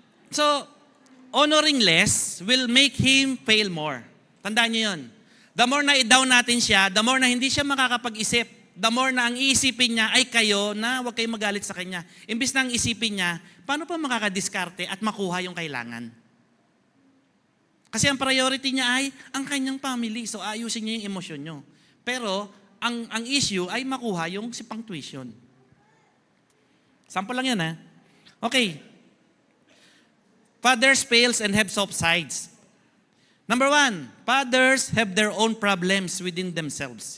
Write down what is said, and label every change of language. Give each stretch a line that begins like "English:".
English: So, honoring less will make him fail more.
Filipino: Tandaan nyo yun. The more na i-down natin siya, the more na hindi siya makakapag-isip, the more na ang iisipin niya ay kayo na huwag kayong magalit sa kanya. Imbis na ang isipin niya, paano pa makakadiskarte at makuha yung kailangan? Kasi ang priority niya ay ang kanyang family. So ayusin niya yung emosyon niyo. Pero ang issue ay makuha yung si pang tuition. Sample lang yan ha. Okay.
English: Fathers fails and have soft sides. Number 1, fathers have their own problems within themselves.